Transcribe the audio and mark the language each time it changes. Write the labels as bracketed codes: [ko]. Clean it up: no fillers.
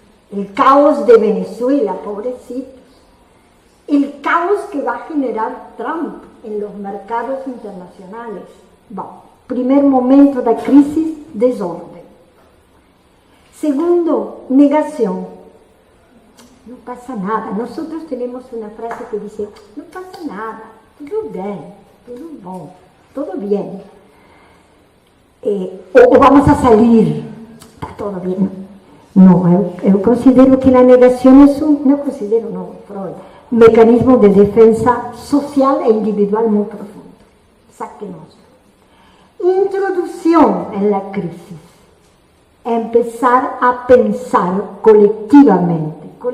[es] El caos de Venezuela, pobrecitos. El caos que va a generar Trump en los mercados internacionales. Bueno, primer momento de crisis, desorden. Segundo, negación. No pasa nada. Nosotros tenemos una frase que dice, no pasa nada. [pt] Tudo bem, tudo bom, tudo bien. [es] O vamos a salir, está todo bien. No, [pt] eu considero [es] que la negación es Freud, mecanismo de defensa social e individual muy profundo. Sáquenos. Introducción en la crisis. Empezar a pensar colectivamente.